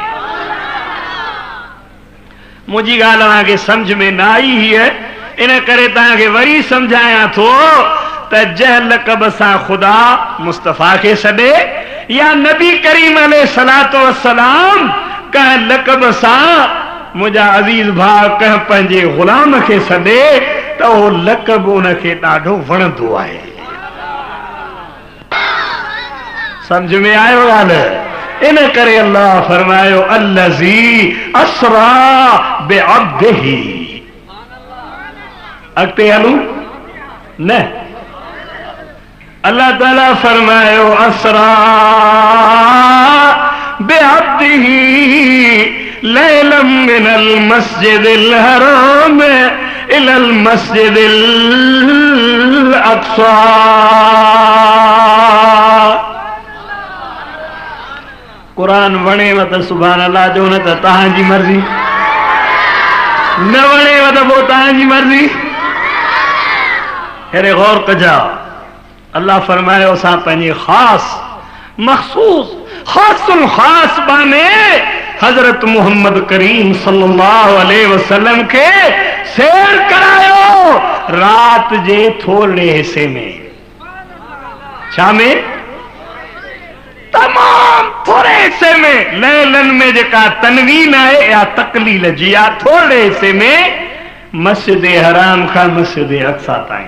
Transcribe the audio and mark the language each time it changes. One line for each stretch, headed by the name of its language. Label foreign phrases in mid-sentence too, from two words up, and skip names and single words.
Sindhi: मुंहिंजी ॻाल्हि तव्हांखे सम्झ में न आई हीअ, इन करे तव्हांखे वरी सम्झायां थो त जंहिं लक़ब सां ख़ुदा मुस्तफ़ा खे सॾे या नबी करीम
Arabic: عليه الصلاة والسلام
Sindhi: कंहिं लक़ब सां मुंहिंजा अज़ीज़ भाउ कंहिं पंहिंजे ग़ुलाम खे सॾे त उहो लक़ब उनखे ॾाढो वणंदो आहे। सम्झ में आयो ॻाल्हि? इन करे अल्लाह फरमायो
Arabic: الذي أسرى بعبده.
Sindhi: अॻिते हलूं न? अल्लाह ताला फरमायो
Arabic: أسرى بعبده ليلا من المسجد الحرام إلى المسجد الأقصى.
Sindhi: कुरान वणेव त
Arabic: سبحان الله
Sindhi: जो, न त तव्हांजी मर्ज़ी, न वणेव त पोइ तव्हांजी मर्ज़ी। हेरे गौर कजा। अल्लाह फरमायो असां पंहिंजे ख़ासि मख़सूस ख़ासुल ख़ास बाने हज़रत मुहम्मद करीम
Arabic: صلى الله عليه وسلم
Sindhi: खे सैर करायो रात जे थोरे हिस्से में। छा में? तमाम थोरे हिस्से में। लैलन में जेका तनवीन आहे या तकलील जी आहे, थोरे हिस्से में मस्जिद हराम खां मस्जिद अक़सा ताईं।